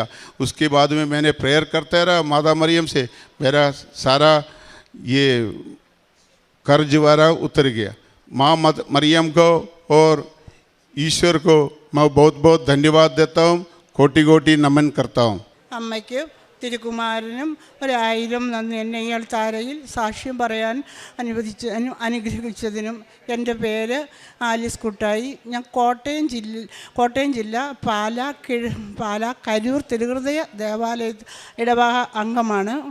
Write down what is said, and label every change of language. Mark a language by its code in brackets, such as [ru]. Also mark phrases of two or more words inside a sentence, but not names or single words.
[hi] उसके बाद में मैंने प्रेयर करता रहा माता मरियम से, मेरा सारा ये कर्ज वारा उतर गया। माँ मरियम को और ईश्वर को मैं बहुत बहुत धन्यवाद देता हूँ, कोटि कोटि नमन करता हूँ। [ml] അമ്മയ്ക്ക് തിരുക്കുമാരനും 1000 നന്ദി എന്നെ ഈ അൾത്താരയിൽ സാക്ഷ്യം പറയാൻ അനുഗ്രഹിച്ചതിനും. എൻ്റെ പേര് ആലിസ് കുട്ടായി. ഞാൻ കോട്ടയം ജില്ല പാലാ കരൂർ തിരുഹൃദയ ദേവാലയ ഇടവക അംഗമാണ്.